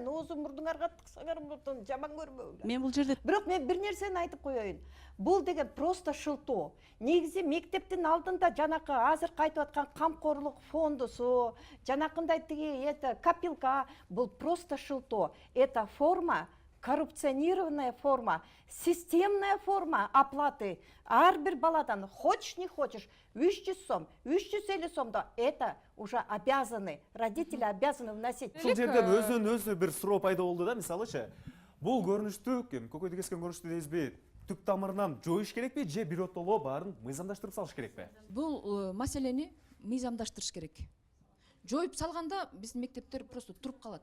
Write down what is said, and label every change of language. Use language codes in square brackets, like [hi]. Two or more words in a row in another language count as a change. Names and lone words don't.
[ky] Оозу мурдуңарга тыксаңар мурдун жаман көрбөгүлөр. Мен бул жерде Бирок мен бир нерсени айтып коеюн. Бул деген просто шылтоо. Негизи мектептин алдында жанакы азыр айтып аткан камкорлук фондусу, жанакындай тиги копилка, бул просто шылтоо. [ru] Это форма, коррупционированная форма, системная форма оплаты. [ky] Ар бир баладан [ru] хочешь не хочешь [ky] 300 сом, 350 сомдо [ru] это уже обязаны, родители обязаны вносить. [ky] Ушул жерден өзүнөн өзү бир суроо пайда болду да, мисалычы, бул көрүнүштү, көкөйдү кескен көрүнүштү дейсизби? Түп тамырынан жоюш керекпи же биротоло баарын мыйзамдаштырып салыш керекпи? Бул маселени мыйзамдаштырыш керек. Жоюп салганда биздин мектептер просто туруп калат.